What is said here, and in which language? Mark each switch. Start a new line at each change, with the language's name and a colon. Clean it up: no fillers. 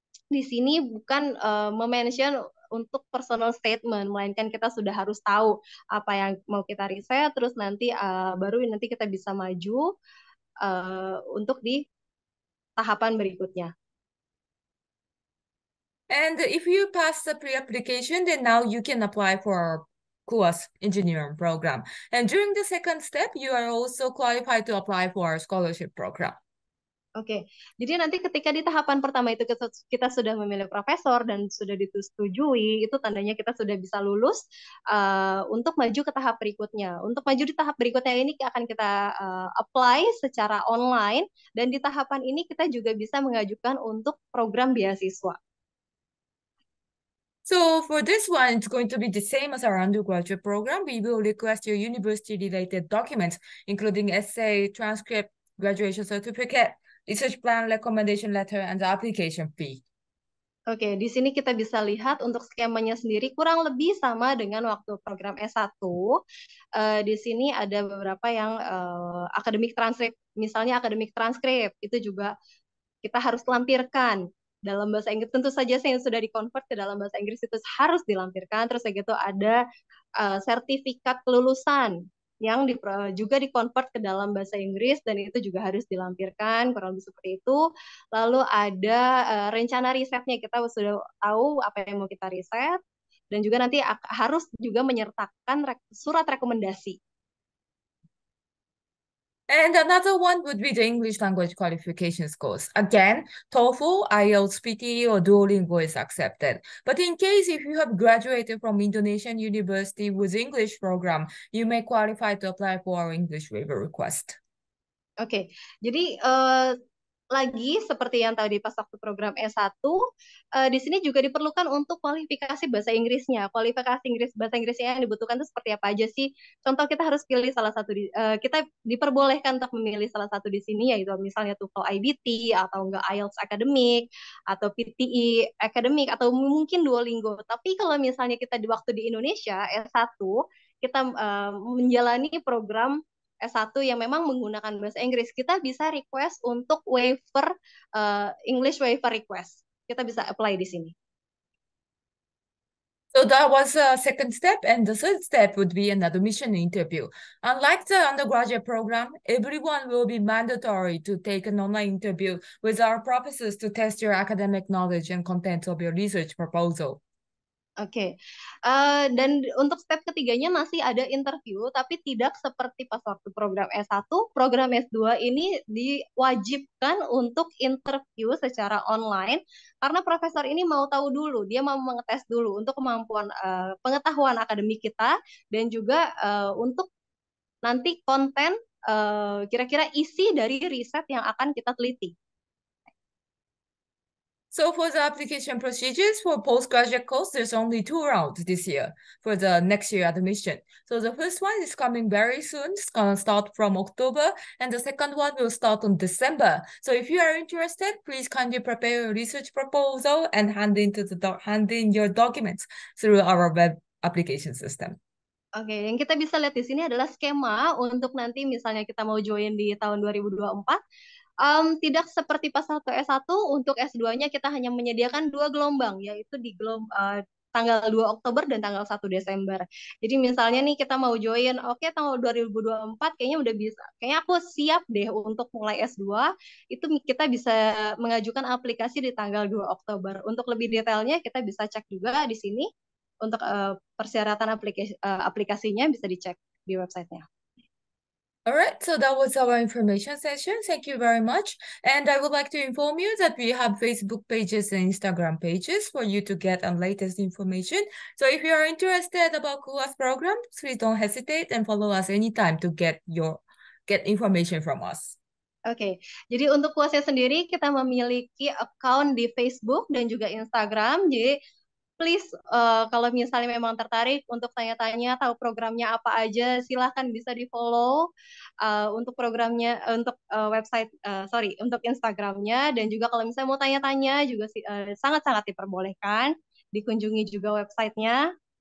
Indonesian: Di sini bukan memention untuk personal statement, melainkan kita sudah harus tahu apa yang mau kita riset, terus nanti baru nanti kita bisa maju untuk di tahapan berikutnya.
English: And if you pass the pre-application, then now you can apply for our KUAS engineering program. And during the second step, you are also qualified to apply for our scholarship program.
Indonesian: Oke, jadi nanti ketika di tahapan pertama itu kita sudah memilih profesor dan sudah disetujui, itu tandanya kita sudah bisa lulus untuk maju ke tahap berikutnya. Untuk maju di tahap berikutnya ini akan kita apply secara online, dan di tahapan ini kita juga bisa mengajukan untuk program beasiswa. So for this one, it's going to be the same as our undergraduate program. We will request your university-related documents, including essay, transcript, graduation certificate, research plan, recommendation letter, and the application fee. Oke, di sini kita bisa lihat untuk skemanya sendiri kurang lebih sama dengan waktu program S1. Di sini ada beberapa yang akademik transkrip, misalnya akademik transkrip, itu juga kita harus lampirkan dalam bahasa Inggris. Tentu saja yang sudah dikonvert ke dalam bahasa Inggris itu harus dilampirkan. Terus gitu ada sertifikat kelulusan yang juga dikonvert ke dalam bahasa Inggris dan itu juga harus dilampirkan, kurang lebih seperti itu. Lalu ada rencana risetnya, kita sudah tahu apa yang mau kita riset, dan juga nanti harus juga menyertakan surat rekomendasi.
English: And another one would be the English language qualifications course. Again, TOEFL, IELTS, PTE, or Duolingo is accepted. But in case if you have graduated from Indonesian university with English program, you may qualify to apply for our English waiver request.
Indonesian: Oke, jadi lagi seperti yang tadi pas waktu program S1, di sini juga diperlukan untuk kualifikasi bahasa Inggrisnya. Kualifikasi bahasa Inggrisnya yang dibutuhkan itu seperti apa aja sih? Contoh kita harus pilih salah satu kita diperbolehkan untuk memilih salah satu di sini, yaitu misalnya TOEFL IBT atau enggak IELTS Academic atau PTE Academic atau mungkin Duolingo. Tapi kalau misalnya kita di waktu di Indonesia S1 kita menjalani program S1 yang memang menggunakan bahasa Inggris, kita bisa request untuk waiver
English: English waiver request.
Indonesian: Kita bisa apply di sini.
English: So that was a second step, and the third step would be an admission interview. Unlike the undergraduate program, everyone will be mandatory to take an online interview with our professors to test your academic knowledge and content of your research proposal.
Indonesian: Oke, dan untuk step ketiganya masih ada interview, tapi tidak seperti pas waktu program S1. Program S2 ini diwajibkan untuk interview secara online, karena profesor ini mau tahu dulu, dia mau mengetes dulu untuk kemampuan pengetahuan akademik kita, dan juga untuk nanti konten kira-kira isi dari riset yang akan kita teliti.
English: So for the application procedures for postgraduate course, there's only 2 rounds this year for the next year admission. So the first one is coming very soon. It's going to start from October, and the second one will start on December. So if you are interested, please kindly prepare a research proposal and hand in your documents through our web application system.
Indonesian: Oke, yang kita bisa lihat di sini adalah skema untuk nanti misalnya kita mau join di tahun 2024. Tidak seperti pas waktu S1, untuk S2-nya kita hanya menyediakan 2 gelombang, yaitu di tanggal 2 Oktober dan tanggal 1 Desember. Jadi misalnya nih kita mau join, oke tanggal 2024 kayaknya udah bisa, kayaknya aku siap deh untuk mulai S2, itu kita bisa mengajukan aplikasi di tanggal 2 Oktober. Untuk lebih detailnya kita bisa cek juga di sini, untuk persyaratan aplikasinya bisa dicek di websitenya.
English: All right, so that was our information session. Thank you very much. And I would like to inform you that we have Facebook pages and Instagram pages for you to get the latest information. So if you are interested about KUAS program, please don't hesitate and follow us anytime to get information from us.
Indonesian: Oke, jadi untuk kuasnya sendiri kita memiliki account di Facebook dan juga Instagram. Jadi please kalau misalnya memang tertarik untuk tanya-tanya tahu programnya apa aja, silahkan bisa di follow untuk programnya, untuk website, untuk Instagramnya, dan juga kalau misalnya mau tanya-tanya juga sangat-sangat diperbolehkan dikunjungi juga websitenya.